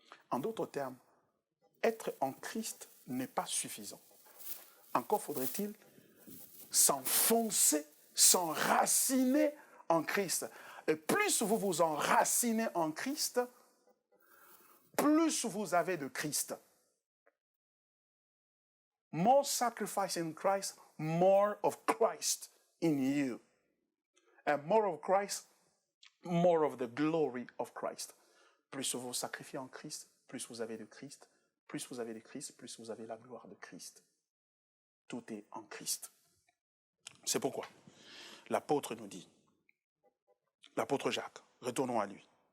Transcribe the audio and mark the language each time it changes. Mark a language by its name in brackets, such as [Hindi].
[French] En d'autres termes, être en Christ n'est pas suffisant. Encore faudrait-il s'enfoncer, s'enraciner en Christ. Et plus vous vous enracinez en Christ, plus vous avez de Christ. [English] More sacrifice in Christ, more of Christ in you. And more of Christ, more of the glory of Christ. [French] Plus vous sacrifiez en Christ, plus vous avez de Christ. Plus vous avez de Christ, plus vous avez la gloire de Christ. Tout est en Christ. C'est pourquoi l'apôtre nous dit, l'apôtre Jacques, retournons à lui.